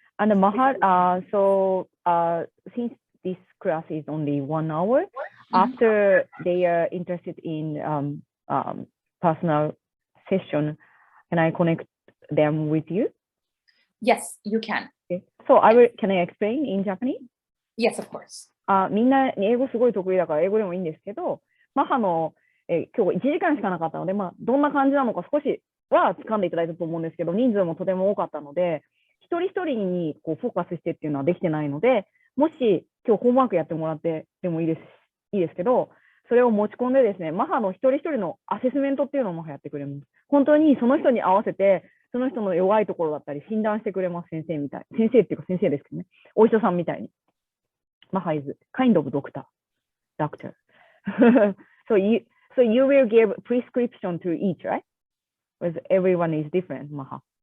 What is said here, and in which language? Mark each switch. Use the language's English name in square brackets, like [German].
[English] And Maha, since this class is only 1 hour, after they are interested in personal session, can I connect them with you? Yes, you can. Okay. So can I explain in Japanese? Yes, of course. [Japanese] みんな英語すごい得意だから英語でもいいんですけど、マハの、今日1時間しかなかったので、どんな感じなのか少しは掴んでいただいたと思うんですけど、人数もとても多かったので、一人一人にこうフォーカスしてっていうのはできてないので、もし今日ホームワークやってもらってでもいいですけど、それを持ち込んでですね、マハの一人一人のアセスメントっていうのをマハやってくれます。本当にその人に合わせて、その人の弱いところだったり診断してくれます、先生みたい。先生っていうか先生ですけどね、お医者さんみたいに。 [English] Maha is kind of doctor. so you will give prescription to each, right? Because everyone is different, Maha.